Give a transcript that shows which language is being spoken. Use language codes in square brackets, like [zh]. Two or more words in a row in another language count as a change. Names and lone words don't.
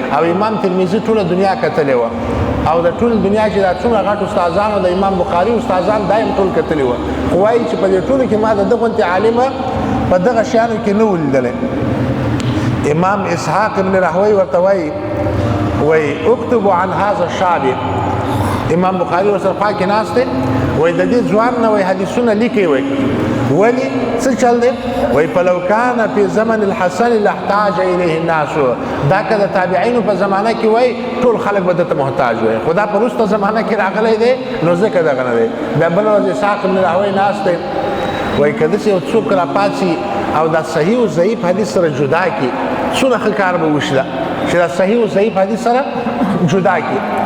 [ps] او امام ترمذي ټوله دنیا کتلې وه، او د ټول دنیا چې دا څومره غټ استادان او د امام بخاري استادان دا هم ټول کتلي وه. خو وایي چې په دې ټولو کې ما د ده غوندې عالمه په دغه شیانو کې نه و لیدلی. امام اسحاق ابن راهوی ورته وایي، وایي، [ar] «اکتب عن هذا الشاب.» [ps] امام بخاري ورسره خوا کې ناست دی، وایي، «د دې ځوان نه، وایي، حدیثونه لیکي.» وایي، «ولې؟ څه چل دی؟» وایي، [ar] «فلو کان فی زمن الحسن لاحتاج الیه الناس.» [ps] دا که د تابعینو په زمانه کې وای، ټول خلک به ده ته محتاج وای، خو دا په وروسته زمانه کې راغلی دی، نو ځکه دغه نه دی. بیا بله ورځ اسحاق ابن راهوی ناست دی، وایي، «که داسې یو څوک راپاڅي او دا صحیح او ضعیف حدیث سره جدا کړي، څومره ښه کار به وشي دا، چې دا صحیح او ضعیف حدیث سره جدا کړي.»